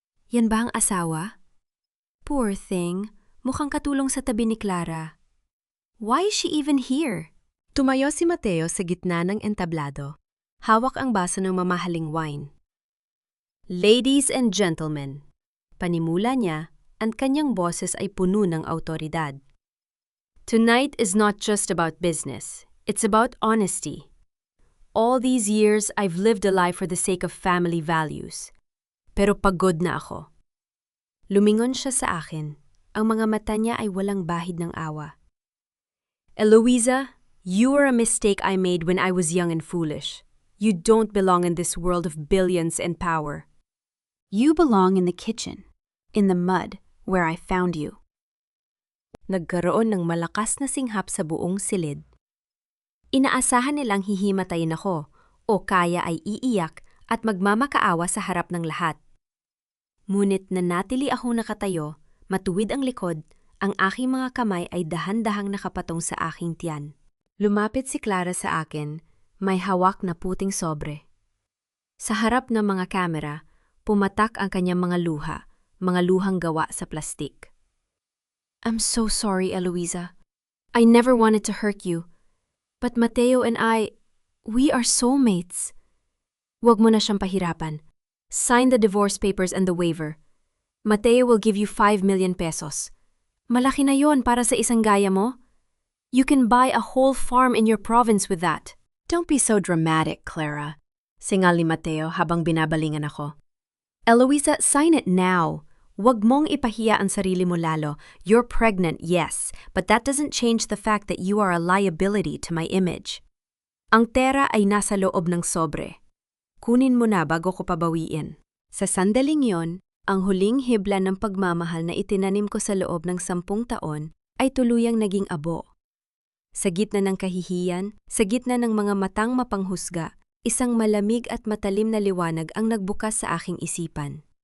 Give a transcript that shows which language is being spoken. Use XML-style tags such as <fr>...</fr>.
<tl>Yan ba ang asawa?</tl> <en>Poor thing,</en> <tl>mukhang katulong sa tabi ni Clara.</tl> <en>Why is she even here?</en> <tl>Tumayo si Mateo sa gitna ng entablado. Hawak ang baso ng mamahaling wine.</tl> <en>Ladies and gentlemen,</en> <tl>panimula niya, ang kanyang boses ay puno ng awtoridad.</tl> <en>Tonight is not just about business, it's about honesty. All these years, I've lived a life for the sake of family values.</en> <tl>Pero pagod na ako. Lumingon siya sa akin. Ang mga mata niya ay walang bahid ng awa.</tl> <en>Eloisa, you are a mistake I made when I was young and foolish. You don't belong in this world of billions and power. You belong in the kitchen, in the mud, where I found you.</en> <tl>Nagkaroon ng malakas na singhap sa buong silid. Inaasahan nilang hihimatayin ako o kaya ay iiyak at magmamakaawa sa harap ng lahat. Ngunit nanatili akong nakatayo, matuwid ang likod, ang aking mga kamay ay dahan-dahang nakapatong sa aking tiyan. Lumapit si Clara sa akin, may hawak na puting sobre. Sa harap ng mga kamera, pumatak ang kanyang mga luhang gawa sa plastik.</tl> <en>I'm so sorry, Eloisa. I never wanted to hurt you. But Mateo and we are soulmates.</en> <tl>Huwag mo na siyang pahirapan.</tl> <en>Sign the divorce papers and the waiver. Mateo will give you 5 million pesos.</en> <tl>Malaki na yon para sa isang gaya mo.</tl> <en>You can buy a whole farm in your province with that. Don't be so dramatic,</en> <tl>Clara. Singal ni Mateo habang binabalingan ako.</tl> <en>Eloisa, sign it now.</en> <tl>Huwag mong ipahiya ang sarili mo lalo.</tl> <en>You're pregnant, yes, but that doesn't change the fact that you are a liability to my image.</en> <tl>Ang tera ay nasa loob ng sobre. Kunin mo na bago ko pabawiin. Sa sandaling yon, ang huling hibla ng pagmamahal na itinanim ko sa loob ng 10 taon ay tuluyang naging abo. Sa gitna ng kahihiyan, sa gitna ng mga matang mapanghusga, isang malamig at matalim na liwanag ang nagbukas sa aking isipan.</tl>